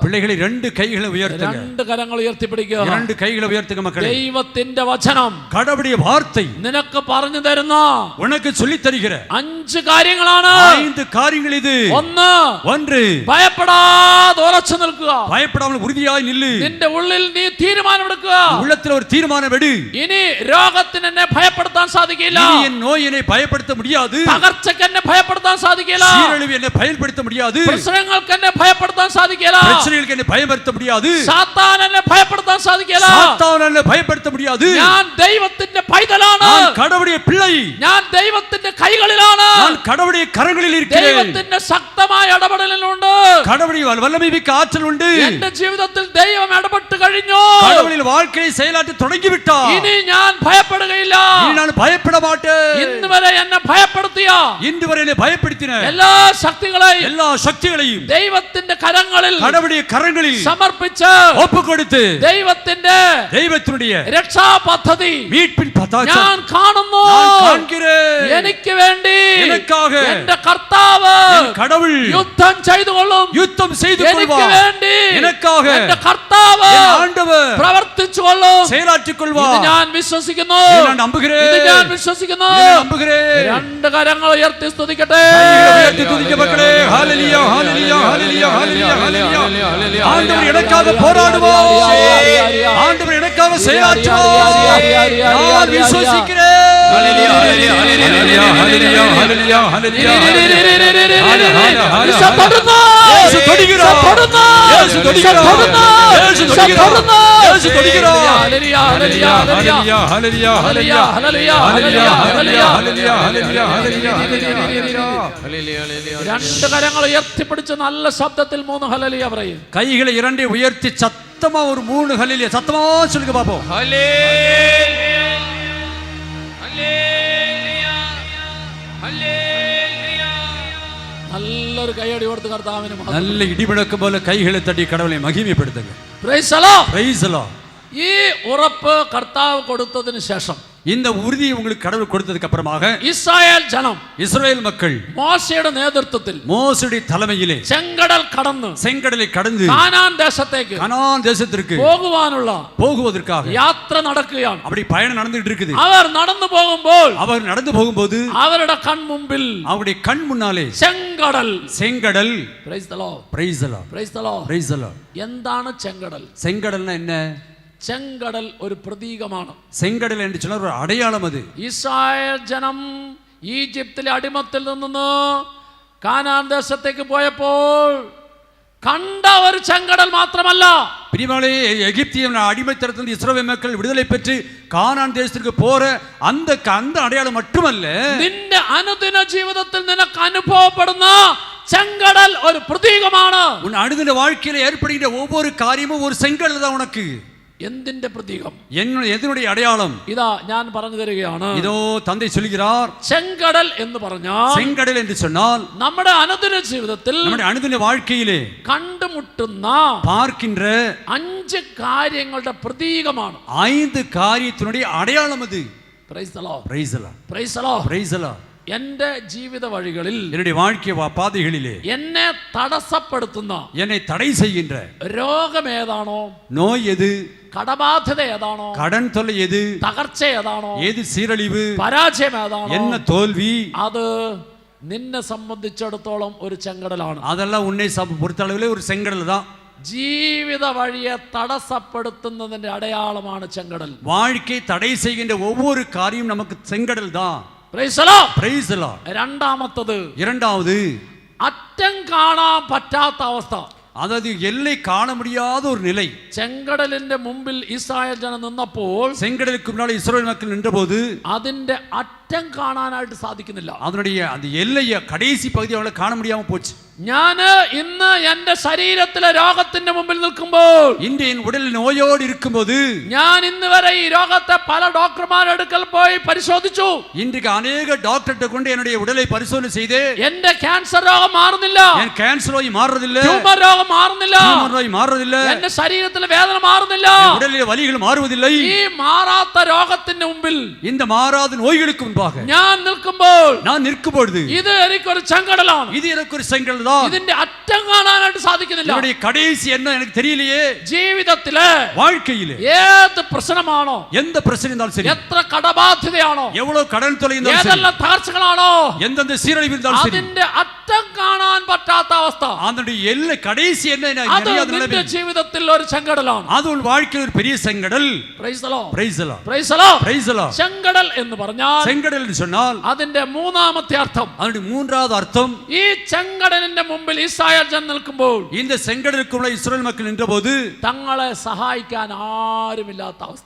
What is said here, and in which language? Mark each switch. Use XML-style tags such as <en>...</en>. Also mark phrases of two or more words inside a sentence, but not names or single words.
<ta>பிள்ளைகளை ரெண்டு கைகளை உயர்த்துங்க.</ta> <ml>രണ്ട് കരങ്ങൾ ഉയർത്തിപ്പിടിക്കുക.</ml> <ta>இரண்டு கைகளை உயர்த்துங்க மக்களே.</ta> <ml>ദൈവത്തിന്റെ വചനം,</ml> <ta>கடவுளுடைய வார்த்தை</ta> <ml>നിനക്ക് പറഞ്ഞു തരുന്ന</ml> <ta>உனக்கு சொல்லி தருகிற</ta> <ml>5 കാര്യങ്ങളാണ്.</ml> <ta>5 காரியங்கள் இது. ஒன்று,</ta> <ml>ഭയപ്പെടാതെ ഉറച്ചു നിൽക്കുക.</ml> <ta>பயப்படாமல் உறுதியாய் நில்லு.</ta> <ml>നിന്റെ ഉള്ളിൽ നീ തീരുമാനമെടുക്കുക.</ml> <ta>உள்ளத்தில் ஒரு தீர்மானம் எடு.</ta> <ml>ഇനി രോഗത്തിന് എന്നെ ഭയപ്പെടുത്താൻ സാധിക്കില്ല.</ml> <ta>இனி என் நோய் என்னை பயப்படுத்த முடியாது.</ta> <ml>തകർച്ചയ്ക്ക് എന്നെ ഭയപ്പെടുത്താൻ സാധിക്കില്ല.</ml> <ta>சீரழிவு என்னை பயன்படுத்த முடியாது.</ta> <ml>പ്രശ്നങ്ങൾക്ക് എന്നെ ഭയപ്പെടുത്താൻ സാധിക്കില്ല.</ml> <ta>பிரச்சனைகளுக்கு என்னை பயப்படுத்த முடியாது.</ta> <ml>സാത്താൻ എന്നെ ഭയപ്പെടുത്താൻ സാധിക്കില്ല.</ml> <ta>சாத்தான் என்னை பயப்படுத்த முடியாது.</ta> <ml>ഞാൻ ദൈവത്തിന്റെ പൈതലാണ്.</ml> <ta>நான் கடவுளுடைய பிள்ளை.</ta> <ml>ഞാൻ ദൈവത്തിന്റെ കൈകളിലാണ്.</ml> <ta>நான் கடவுளுடைய கரங்களில் இருக்கிறேன்.</ta> <ml>ദൈവത്തിന്റെ ശക്തമായ ഇടപെടലുണ്ട്.</ml> <ta>கடவுளுடைய வல்லமை மிக்க ஆற்றல் உண்டு.</ta> <ml>എന്റെ ജീവിതത്തിൽ ദൈവം ഇടപെട്ട് കഴിഞ്ഞു.</ml> <ta>கடவுளின் வாழ்க்கையை செயலாற்றி தொடங்கி விட்டார்.</ta> <ml>ഇനി ഞാൻ ഭയപ്പെടുകയില്ല.</ml> <ta>இனி நான் பயப்பட மாட்டேன்.</ta> <ml>ഇന്ന് വരെ എന്നെ ഭയപ്പെടുത്തിയ</ml> <ta>இன்று வரை என்னை பயப்படுத்தின</ta> <ml>എല്ലാ ശക്തികളെയും</ml> <ta>எல்லா சக்திகளையும்</ta> <ml>ദൈവത്തിന്റെ കരങ്ങളിൽ</ml> <ta>கடவுளுடைய கரங்களில்</ta> <ml>സമർപ്പിച്ച്</ml> <ta>ஒப்பு கொடுத்து</ta> <ml>ദൈവത്തിന്റെ രക്ഷാപദ്ധതി</ml> <ta>மீட்பின் பதாகை</ta> <ml>ഞാൻ കാണുന്നു.</ml> <ta>நான் காண்கிறேன்.</ta> <ml>എനിക്ക് വേണ്ടി</ml> <ta>எனக்காக</ta> <ml>എന്റെ കർത്താവ്</ml> <ta>கடவுள்</ta> <ml>യുദ്ധം ചെയ്തുകൊള്ളും.</ml> <ta>யுத்தம் செய்து</ta> <ml>എനിക്ക്</ml> <ta>கொள்வார்.</ta> <ml>വേണ്ടി</ml> <ta>எனக்காக</ta> <ml>എന്റെ കർത്താവ്</ml> <ta>ஆண்டவர்</ta> <ml>പ്രവർത്തിച്ചുകൊള്ളും.</ml> <ta>செயலாற்றிக்</ta> <ml>ഇത്</ml> <ta>கொள்வார்.</ta> <ml>ഞാൻ വിശ്വസിക്കുന്നു.</ml> <ta>நான் நம்புகிறேன்.</ta> <ml>ഇത് ഞാൻ വിശ്വസിക്കുന്നു.</ml> <ta>நான் நம்புகிறேன்.</ta> <ml>രണ്ട് കരങ്ങൾ ഉയർത്തി സ്തുതിക്കട്ടെ.</ml> <ta>உயர்த்தி துதிக்க மக்களே. ஹalleluya ஹalleluya ஹalleluya ஹalleluya ஹalleluya. ஆண்டவர் எனக்காக போராடுவார். ஆண்டவர் எனக்காக செயலாற்றுவார். நான் விசுவாசிக்கிறேன். ஹalleluya ஹalleluya ஹalleluya ஹalleluya ஹalleluya ஹalleluya. இயேசு தொடுகிறார். இயேசு தொடுகிறார். இயேசு தொடுகிறார். இயேசு தொடுகிறார். இயேசு தொடுகிறார். ஹalleluya ஹalleluya ஹalleluya ஹalleluya ஹalleluya ஹalleluya ஹalleluya ஹalleluya ஹalleluya ஹalleluya ஹalleluya ஹalleluya.</ta> <ml>രണ്ട് കരങ്ങൾ ഉയർത്തിപ്പിടിച്ച് നല്ല ശബ്ദത്തിൽ 3 ഹല്ലേലൂയ പറയും.</ml> <ta>கைகளை இரண்டை உயர்த்தி சத்தமா ஒரு 3 ஹல்லேலூயா சத்தமா சொல்லுங்க பாப்போம்.</ta> <ml>ഹല്ലേലൂയ ഹല്ലേലൂയ ഹല്ലേലൂയ. നല്ലൊരു കൈയടി കൊടുത്ത് കർത്താവിന് മഹത്വം.</ml> <ta>நல்ல இடிமுழக்கம் போல கைகளை தட்டி கடவுளை மகிமைப்படுத்துங்க.</ta> <en>Praise the Lord. Praise the Lord.</en> <ml>ഈ ഉറപ്പ് കർത്താവ് കൊടുത്തതിന് ശേഷം</ml> <ta>இந்த உறுதியை உங்களுக்கு கடவுள் கொடுத்ததுக்கு அப்புறமாக</ta> <ml>ഇസ്രായേൽ ജനം</ml> <ta>இஸ்ரவேல் மக்கள்</ta> <ml>മോശയുടെ നേതൃത്വത്തിൽ</ml> <ta>மோசேயுடைய தலைமையிலே</ta> <ml>ചെങ്കടൽ കടന്ന്</ml> <ta>செங்கடலை கடந்து</ta> <ml>കാനാൻ ദേശത്തേക്ക്</ml> <ta>கனான் தேசத்திற்கு போகுவதற்காக</ta> <ml>യാത്ര നടക്കുകയാണ്.</ml> <ta>அப்படி பயணம் நடந்துட்டு இருக்குது.</ta> <ml>അവർ നടന്നു പോകുമ്പോൾ</ml> <ta>அவர் நடந்து போகும்போது</ta> <ml>അവരുടെ കൺമുമ്പിൽ</ml> <ta>அவருடைய கண் முன்னாலே</ta> <ml>ചെങ്കടൽ.</ml> <ta>செங்கடல்.</ta> <en>Praise the Lord. Praise the Lord. Praise the Lord. Praise the Lord.</en> <ml>എന്താണ് ചെങ്കടൽ?</ml> <ta>செங்கடல்னா என்ன?</ta> <ml>ചെങ്കടൽ ഒരു പ്രതീകമാണ്.</ml> <ta>செங்கடல் என்று சொன்ன ஒரு அடையாளம் அது.</ta> <ml>ഇസ്രായേൽ ജനം ഈജിപ്തിലെ അടിമത്തിൽ നിന്ന് കാനാൻ ദേശത്തേക്ക് പോയപ്പോൾ കണ്ട ഒരു ചെങ്കടൽ മാത്രമല്ല,</ml> <ta>பிரியமானே, எகிப்திய அடிமைத்தனத்திலிருந்து இஸ்ரவேல் மக்கள் விடுதலை பெற்று கானான் தேசத்திற்கு போற அந்த அடையாளம் மட்டுமல்ல,</ta> <ml>നിന്റെ അനുദിന ജീവിതത്തിൽ നിനക്ക് അനുഭവപ്പെടുന്ന ചെങ്കടൽ ഒരു പ്രതീകമാണ്.</ml> <ta>உன் அனுதின வாழ்க்கையில ஏற்படுகின்ற ஒவ்வொரு காரியமும் ஒரு செங்கடல் தான் உனக்கு.</ta> <ml>എന്തിന്റെ പ്രതീകം?</ml> <ta>எதனுடைய அடையாளம்?</ta> <ml>ഇതാ ഞാൻ പറഞ്ഞു തരികയാണ്.</ml> <ta>இதோ தந்தை சொல்கிறார்.</ta> <ml>ചെങ്കടൽ എന്ന് പറഞ്ഞാൽ,</ml> <ta>செங்கடல் என்று சொன்னால்</ta> <ml>നമ്മുടെ അനുദിന ജീവിതത്തിൽ</ml> <ta>நம்முடைய அனுதின வாழ்க்கையிலே</ta> <ml>കണ്ടുമുട്ടുന്ന</ml> <ta>பார்க்கின்ற</ta> <ml>5 കാര്യങ്ങളുടെ പ്രതീകമാണ്.</ml> <ta>5 காரியத்தினுடைய அடையாளம் அது.</ta> <en>Praise the Lord. Praise the Lord. Praise the Lord. Praise the Lord.</en> <ml>എന്റെ ജീവിത വഴികളിൽ</ml> <ta>என்னுடைய வாழ்க்கை பாதைகளிலே</ta> <ml>എന്നെ തടസ്സപ്പെടുത്തുന്ന,</ml> <ta>என்னை தடை செய்கின்ற</ta> <ml>രോഗം ഏതാണോ,</ml> <ta>நோய் எது,</ta> <ml>കടബാധ്യത ഏതാണോ,</ml> <ta>கடன் தொல்லை எது,</ta> <ml>തകർച്ച ഏതാണോ,</ml> <ta>ஏது சீரழிவு,</ta> <ml>പരാജയം ഏതാണോ,</ml> <ta>என்ன தோல்வி,</ta> <ml>അത് നിന്നെ സംബന്ധിച്ചിടത്തോളം ഒരു ചെങ്കടലാണ്.</ml> <ta>அதெல்லாம் உன்னை பொறுத்தளவிலே ஒரு செங்கடல் தான்.</ta> <ml>ജീവിത വഴിയെ തടസ്സപ്പെടുത്തുന്നതിന്റെ അടയാളമാണ് ചെങ്കടൽ.</ml> <ta>வாழ்க்கை தடை செய்கின்ற ஒவ்வொரு காரியம் நமக்கு செங்கடல் தான்.</ta> <en>Praise the Lord. Praise the Lord.</en> <ml>രണ്ടാമത്തത്,</ml> <ta>இரண்டாவது,</ta> <ml>അറ്റം കാണാൻ പറ്റാത്ത അവസ്ഥ.</ml> <ta>அதாவது எல்லை காண முடியாத ஒரு நிலை.</ta> <ml>ചെങ്കടലിന്റെ മുമ്പിൽ ഇസ്രായേൽ ജനം നിന്നപ്പോൾ,</ml> <ta>செங்கடலுக்கு முன்னாடி இஸ்ரவேல் மக்கள் நின்றபோது</ta> <ml>അതിന്റെ അറ്റം കാണാനായിട്ട് സാധിക്കുന്നില്ല.</ml> <ta>அதனுடைய அந்த எல்லைய கடைசி பகுதி அவங்கள காண முடியாம போச்சு.</ta> <ml>ഞാന് ഇന്ന് എന്റെ ശരീരത്തിലെ രോഗത്തിന്റെ മുമ്പിൽ നിൽക്കുമ്പോൾ,</ml> <ta>இன்று என் உடலில் நோயோடு இருக்கும்போது,</ta> <ml>ഞാൻ ഇന്ന് വരെ ഈ രോഗത്തെ പല ഡോക്ടർമാരുടെ അടുക്കൽ പോയി പരിശോധിച്ചു.</ml> <ta>இன்றைக்கு அநேக டாக்டர்கிட்ட கொண்டு என்னுடைய உடலை பரிசோதனை செய்து</ta> <ml>എന്റെ ക്യാൻസർ രോഗം മാറുന്നില്ല,</ml> <ta>என் கேன்சர் நோய் மாறுறதில்லை,</ta> <ml>ട്യൂമർ രോഗം മാറുന്നില്ല,</ml> <ta>டியூமர் நோய் மாறுறதில்லை,</ta> <ml>എന്റെ ശരീരത്തിലെ വേദന മാറുന്നില്ല.</ml> <ta>என் உடலிலே வலிகள் மாறுவதில்லை.</ta> <ml>ഈ മാറാത്ത രോഗത്തിന്റെ മുമ്പിൽ</ml> <ta>இந்த மாறாத நோய்களுக்கு முன்பாக</ta> <ml>ഞാൻ നിൽക്കുമ്പോൾ,</ml> <ta>நான் நிற்கும் பொழுது</ta> <ml>ഇത് എനിക്കൊരു ചെങ്കടലാണ്.</ml> <ta>இது எனக்கு ஒரு செங்கடல் தான்.</ta> <ml>ഇതിന്റെ അറ്റം കാണാനായിട്ട് സാധിക്കുന്നില്ല.</ml> <ta>என்னுடைய கடைசி என்ன எனக்கு தெரியலையே.</ta> <ml>ജീവിതത്തിലെ</ml> <ta>வாழ்க்கையிலே</ta> <ml>ഏത് പ്രശ്നമാണോ,</ml> <ta>எந்த பிரச்சனை இருந்தாலும் சரி,</ta> <ml>എത്ര കടബാധ്യതയാണോ,</ml> <ta>எவ்வளவு கடன் தொல்லை இருந்தாலும் சரி,</ta> <ml>ഏതെല്ലാം തകർച്ചകളാണോ,</ml> <ta>எந்தெந்த சீரழிவு இருந்தாலும் சரி,</ta> <ml>അതിന്റെ അറ്റം കാണാൻ പറ്റാത്ത അവസ്ഥ,</ml> <ta>அதனுடைய எல்லை கடைசி என்ன எனக்கு</ta> <ml>അത്</ml> <ta>தெரியாத</ta> <ml>നിന്റെ</ml> <ta>நிலைமை.</ta> <ml>ജീവിതത്തിൽ ഒരു ചെങ്കടലാണ്.</ml> <ta>அது உன் வாழ்க்கையில் ஒரு பெரிய செங்கடல்.</ta> <en>Praise the Lord. Praise the Lord. Praise the Lord. Praise the Lord.</en> <ml>ചെങ്കടൽ എന്ന് പറഞ്ഞാൽ,</ml> <ta>செங்கடல் என்று சொன்னால்</ta> <ml>അതിന്റെ മൂന്നാമത്തെ അർത്ഥം,</ml> <ta>அதனுடைய மூன்றாவது அர்த்தம்,</ta> <ml>ഈ ചെങ്കടലിന്റെ മുമ്പിൽ ഇസ്രായേൽ ജനം നിൽക്കുമ്പോൾ,</ml> <ta>இந்த செங்கடலுக்குள்ள இஸ்ரவேல் மக்கள் நின்றபோது</ta> <ml>തങ്ങളെ സഹായിക്കാൻ ആരുമില്ലാത്ത അവസ്ഥ,</ml>